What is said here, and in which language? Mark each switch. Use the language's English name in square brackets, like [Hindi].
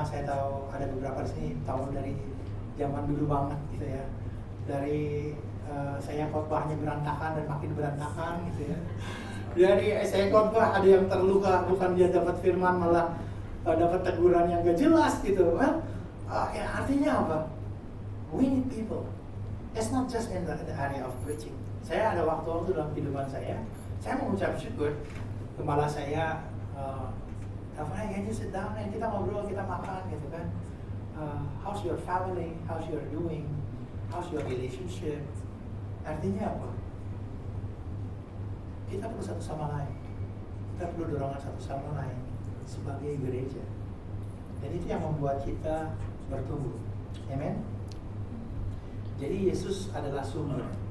[Indonesian] Saya tahu ada beberapa di sini tahu dari zaman dulu banget gitu ya. Dari saya khotbahnya berantakan dan makin berantakan gitu ya. Dari saya khotbah ada yang terluka, bukan dia dapat firman malah dapat teguran yang gak jelas gitu. [English] Well, [Indonesian] ya artinya apa? [English] We need people. It's not just in the area of preaching. [Indonesian] Saya ada waktu-waktu dalam kehidupan saya mengucap syukur. Gembala saya, [English] Taufan, can you sit down and [Indonesian] kita ngobrol, kita makan gitu kan. [English] How's your family? How's your doing? How's your relationship? [Indonesian] Artinya apa? Kita perlu satu sama lain. Kita perlu dorongan satu sama lain sebagai gereja. Dan itu yang membuat kita bertumbuh. Amen. Jadi Yesus adalah sumber.